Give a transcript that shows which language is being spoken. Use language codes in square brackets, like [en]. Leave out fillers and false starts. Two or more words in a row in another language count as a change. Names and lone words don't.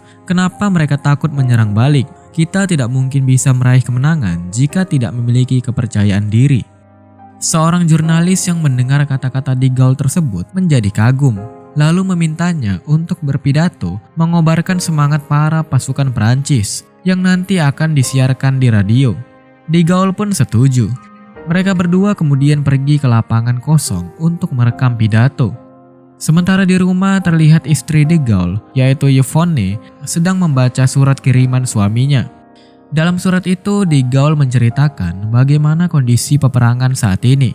[id] Kenapa mereka takut menyerang balik? Kita tidak mungkin bisa meraih kemenangan jika tidak memiliki kepercayaan diri. Seorang jurnalis yang mendengar kata-kata De Gaulle tersebut menjadi kagum, lalu memintanya untuk berpidato mengobarkan semangat para pasukan Perancis yang nanti akan disiarkan di radio. De Gaulle pun setuju. Mereka berdua kemudian pergi ke lapangan kosong untuk merekam pidato. Sementara di rumah terlihat istri De Gaulle, yaitu Yvonne, sedang membaca surat kiriman suaminya. Dalam surat itu, De Gaulle menceritakan bagaimana kondisi peperangan saat ini.